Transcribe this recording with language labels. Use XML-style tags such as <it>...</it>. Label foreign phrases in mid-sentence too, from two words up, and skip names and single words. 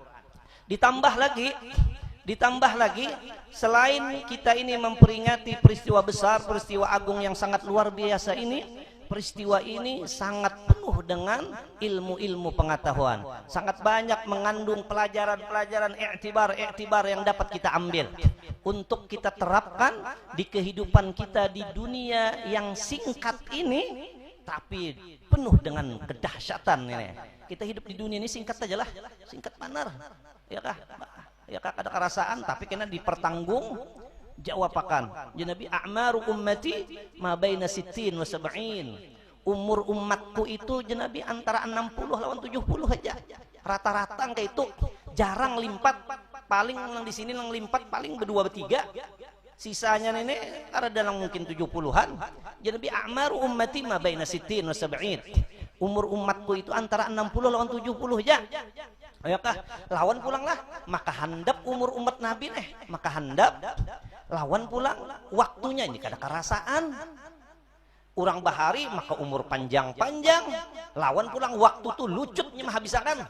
<id>Ditambah lagi selain kita ini memperingati peristiwa besar, peristiwa agung yang sangat luar biasa ini, peristiwa ini sangat penuh dengan ilmu-ilmu pengetahuan, sangat banyak mengandung pelajaran-pelajaran iktibar yang dapat kita ambil untuk kita terapkan di kehidupan kita di dunia yang singkat ini, tapi penuh dengan kedahsyatan ini.</id> <bjn>Kita hidup di dunia ini singkat aja lah, singkat benar, ya kah ada kerasaan tapi kena dipertanggung jawabakan.</bjn> <ar>Ya Nabi, a'maru ummati ma baina sittin wa sab'in.</ar> <bjn>Umur umatku itu ya Nabi antara 60 lawan 70 aja. Rata-rata kayak itu, jarang limpat. Paling yang di sini yang limpat paling berdua bertiga. Sisanya nenek ada dalam mungkin 70-an.</bjn> <ar>Ya Nabi, a'maru ummati ma baina sittin wa sab'in.</ar> <bjn>Umur umatku itu antara 60 lawan 70 aja. Ayakah lawan pulanglah, maka handap umur umat Nabi maka handap lawan pulang waktunya ini kada kerasaan. Orang bahari maka umur panjang-panjang, lawan pulang waktu tuh lucutnya menghabiskan.</bjn>